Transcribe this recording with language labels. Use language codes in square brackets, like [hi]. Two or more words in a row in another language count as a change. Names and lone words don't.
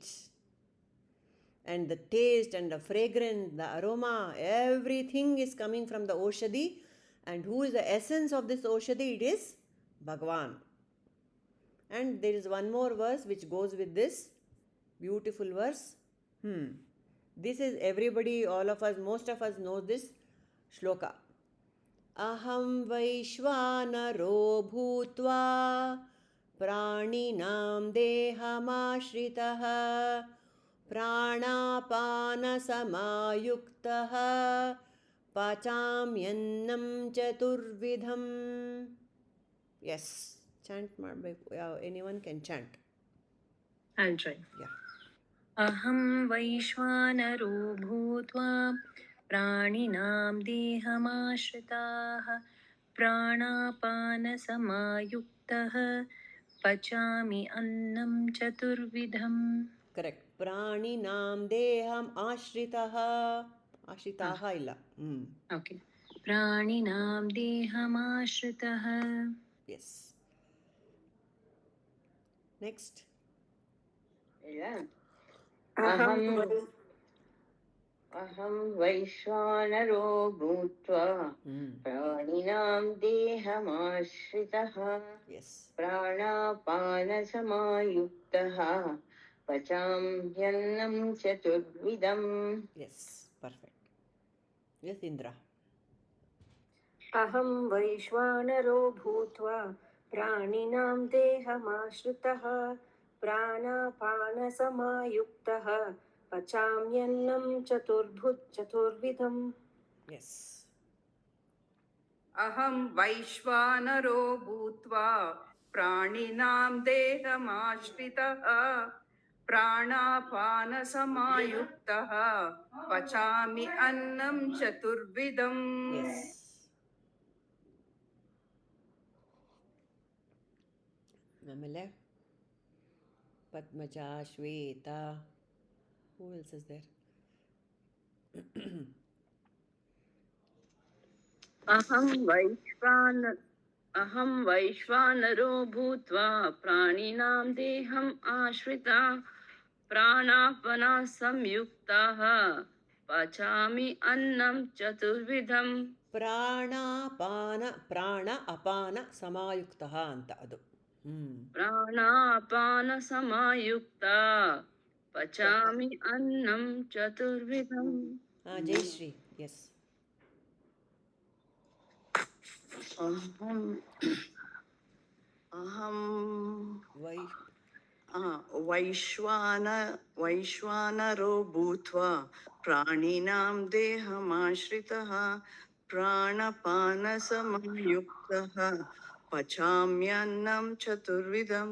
[en] And the taste and the fragrance, the aroma, everything is coming from the Oshadhi. And who is the essence of this Oshadhi? It is Bhagwan. And there is one more verse which goes with this beautiful verse. This is everybody, all of us, most of us know this shloka. [sa] अहं वैश्वानरो भूत्वा प्राणिनां देहमाश्रितः प्राणापानसमायुक्तः पचाम्यन्नं चतुर्विधम्. [en] Yes, chant. Anyone can chant. I'll try. Yeah. [sa] अहं वैश्वानरो भूत्वा प्राणिनां देहमाश्रिताः प्राणापानसमायुक्तः पचामि अन्नं चतुर्विधम्. [en] Correct. [sa] प्राणिनां देहम् आश्रितः. [kn] ಆಶ್ರಿತಃ ಇಲ್ಲ. [en] Okay. [sa] प्राणिनां देहमाश्रितः. [en] Yes. Next. Yeah. [sa] अहं अहं वैश्वानरो भूत्वा प्राणिनां देहमाश्रितः [en] Yes. [sa] प्राणापानसमायुक्तः पचाम्यन्नं चतुर्विधम्. [en] Yes. Perfect. Yes, Indra. [sa] अहं वैश्वानरो भूत्वा प्राणिनां देहमाश्रितः प्राणापानसमायुक्तः पचाम्यन्नं चतुर्विधम्. [en] Yes. [sa] अहं वैश्वानरो भूत्वा प्राणिनां देहमाश्रितः प्राणापानसमायुक्तः पचामि अन्नं चतुर्विधम्. [en] Yes. [kn] ಆಮೇಲೆ ಪದ್ಮಜ ಶ್ವೇತಾ. [en] Who else is there? [sa] अहं वैश्वानरो भूत्वा प्राणिनां देहम् आश्रिता प्राणापना संयुक्ताः पचामि अन्नं चतुर्विधम्. ಪ್ರಾಣ ಅಪಾನ ಸಮಾಯುಕ್ತಃ [kn] ಅಂತ ಅದು. [sa] प्राणापान समायुक्ता पचामि अन्नं चतुर्विधम्. [kn] ಜಯಶ್ರೀ. ಎಸ್. [sa] अहं ವೈ वैश्वानरो भूत्वा प्राणिनां देहमाश्रितः प्राणपानसमायुक्तः पचाम्यन्नं चतुर्विधम्.